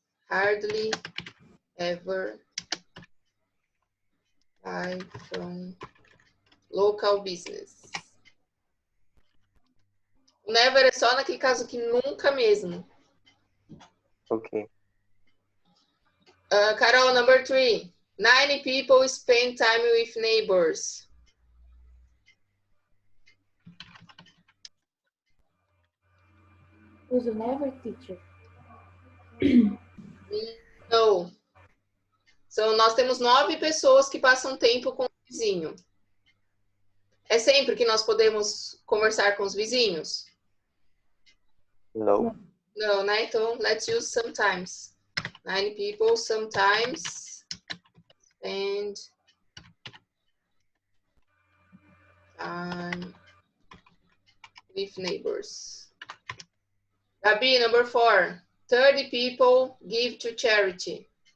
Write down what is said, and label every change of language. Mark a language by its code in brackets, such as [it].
[en] Hardly ever buy from local business. [pt] O never é só naquele caso que nunca mesmo. [en] Ok. Carol, number 3. 9 people spend time with neighbors. [pt] Use o never, teacher. [en] No. [pt] Então, nós temos 9 pessoas que passam tempo com o vizinho. É sempre que nós podemos conversar com os vizinhos? [en] No. [pt] Não, né? Então, [en] let's use sometimes. 9 people sometimes spend time with neighbors. Gabi, number 4. 30 people give to charity.